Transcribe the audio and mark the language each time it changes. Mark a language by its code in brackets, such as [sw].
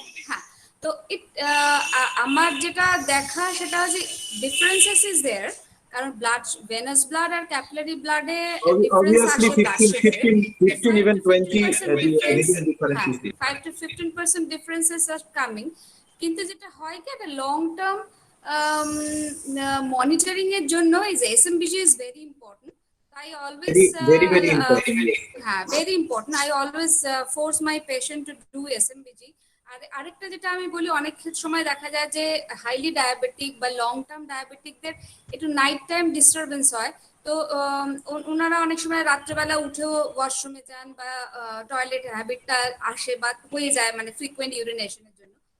[bn] হ্যাঁ, তো আমার যেটা দেখা সেটা হচ্ছে [en] differences is there, [bn] কারণ venous blood আর capillary blood A [en] Obviously 15 even 20 difference is there. 5 to 15% differences are coming, [bn] কিন্তু যেটা হয় কি একটা [en] long term monitoring এর জন্য is SMBG is very important. I always very important. Very important. I always force my patient to do SMBG. [bn] আর আরেকটা যেটা আমি বলি, অনেক সময় দেখা যায় যে হাইলি ডায়াবেটিক বা লং টার্ম ডায়াবেটিকদের একটু নাইট টাইম ডিস্টারবেন্স হয়, তো ওনারা অনেক সময় রাত্রেবেলা উঠেও ওয়াশরুমে যান বা টয়লেট হ্যাবিটটা আসে বা হয়ে যায়, মানে ফ্রিকুয়েন্ট ইউরিনেশনের জন্য।